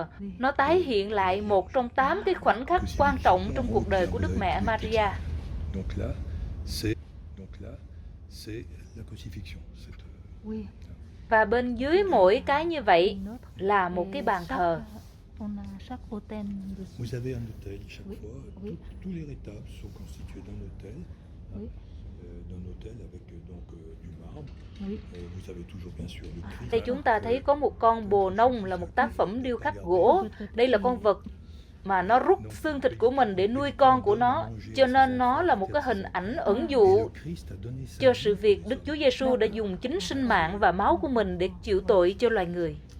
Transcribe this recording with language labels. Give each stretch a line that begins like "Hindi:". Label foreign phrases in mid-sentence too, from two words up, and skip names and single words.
Vietnamese: Nó tái hiện lại một trong 8 cái khoảnh khắc quan trọng trong cuộc đời của Đức Mẹ Maria. Và bên dưới mỗi cái như vậy là một cái bàn thờ.
French: Vous avez un autel chaque fois. Tous les rétables sont constitués d'un autel. D'un autel avec donc du marbre. Vous avez toujours bien sûr le Christ.
Vietnamese: Đây chúng ta thấy có một con bồ nông là một tác phẩm điêu khắc gỗ. Đây là con vật mà nó rút xương thịt của mình để nuôi con của nó, cho nên nó là một cái hình ảnh ẩn dụ cho sự việc Đức Chúa Giêsu đã dùng chính sinh mạng và máu của mình để chịu tội cho loài người.